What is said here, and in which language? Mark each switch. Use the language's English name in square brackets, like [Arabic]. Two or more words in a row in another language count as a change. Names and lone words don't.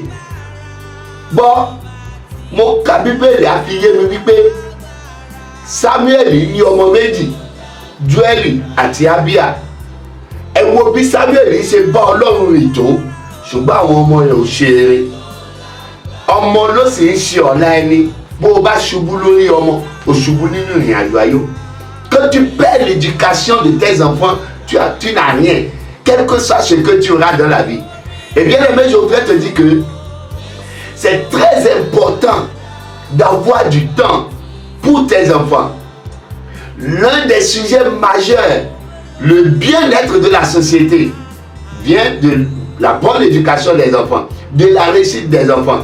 [Yoruba] Gbọ́, mo ka Bíbélì á fi yé mi wípé Samuel ní ọmọ méjì, Joel àti Abia. Ẹ wo bí Samuel ṣe bá Ọlọ́run rìn tó, ṣùgbọ́n àwọn ọmọ rẹ̀ ò ṣe eré. Ọmọ ló sì ń ṣe ọ̀la ẹni. Bó o bá ṣubú lórí ọmọ, o ṣubú nínú ìrìn àjò ayé. [French] Quand tu perds l'éducation de tes enfants, tu n'as rien, quel que soit ce que tu auras dans la vie. Et bien aimé, je voudrais te dire que c'est très important d'avoir du temps pour tes enfants. L'un des sujets majeurs, le bien-être de la société, vient de la bonne éducation des enfants, de la réussite des enfants.